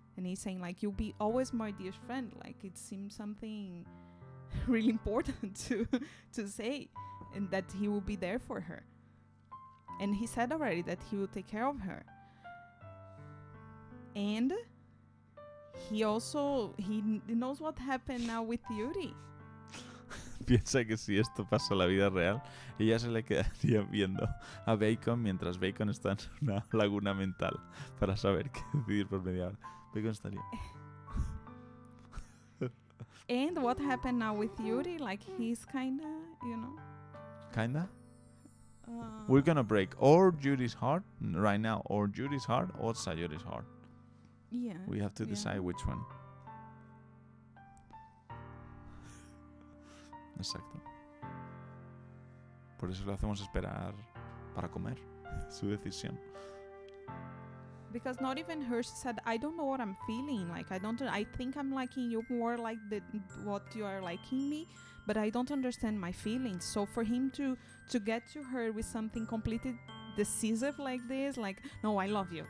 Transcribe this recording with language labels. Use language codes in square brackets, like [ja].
[en] And he's saying like, you'll be always my dear friend. Like it seems something really important to say, and that he will be there for her. And he said already that he will take care of her. And he knows what happened now with Yuri. [es] Piensa que si esto pasa en la vida real, ella se le quedaría viendo a Bacon mientras Bacon está en una laguna mental para saber qué decidir por media hora. Bacon estaría... [en] And what happened now with Yuri? Like he's kinda, Kinda? We're gonna break or Yuri's heart right now, or Yuri's heart, or Sayori's heart. Yeah. We have to decide which one. [es] Exacto. Por eso lo hacemos esperar para comer. Su decisión. [en] Because not even her, she said, I don't know what I'm feeling. Like I think I'm liking you more like what you are liking me, but I don't understand my feelings. So for him to get to her with something completely decisive like this, like, no, I love you.